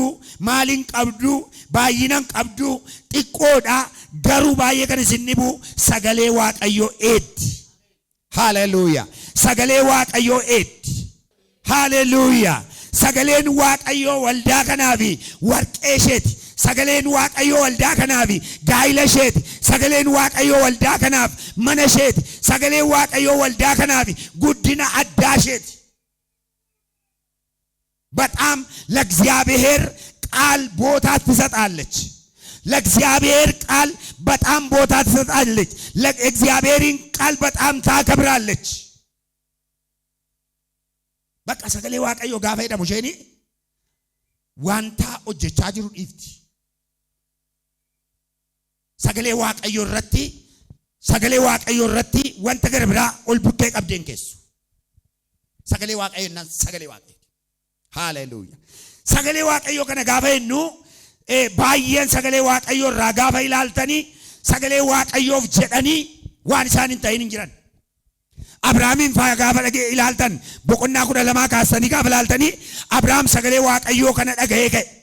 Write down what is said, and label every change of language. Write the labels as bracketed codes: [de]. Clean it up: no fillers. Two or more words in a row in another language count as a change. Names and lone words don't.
[om] maaliin qabdu baay'inaan qabdu xiqqoodha garuu baay'ee kan isin dhibu sagalee Waaqayyoo eeddi haleluuyaa sagalee Waaqayyoo eeddi haleluuyaa sagaleen Waaqayyoo waldaa kanaafi warqee isheeti sagaleen Waaqayyoo waldaa kanaafi gaa'ila isheeti sagaleen Waaqayyoo waldaa kanaaf mana isheeti sagaleen Waaqayyoo waldaa kanaafi guddina addaa isheeti [am] በጣም ለእግዚአብሔር ቃል ቦታ ትሰጣለች ለእግዚአብሔር ቃል በጣም ቦታ ትሰጣለች ለእግዚአብሔርን ቃል በጣም ታከብራለች በቃ [om] sagalee Waaqayyoo gaafa jedhamu isheen wanta hojjechaa jiru dhiifti sagalee Waaqayyoo irratti wanta gara biraa ol buttee qabdeen keessu sagalee Waaqayyoo nan sagalee Waaqayyoo haleluuyaa sagalee Waaqayyoo kana gaafa jennu baay'een sagalee Waaqayyoo irraa gaafa ilaaltanii sagalee Waaqayyoof jedhanii waan isaan hin ta'in hin jiran Abrahaamin faa gaafa dhagee ilaaltan boqonnaa 12 kaasanii gaafa ilaaltanii Abrahaam sagalee Waaqayyoo kana dhagahee ka'e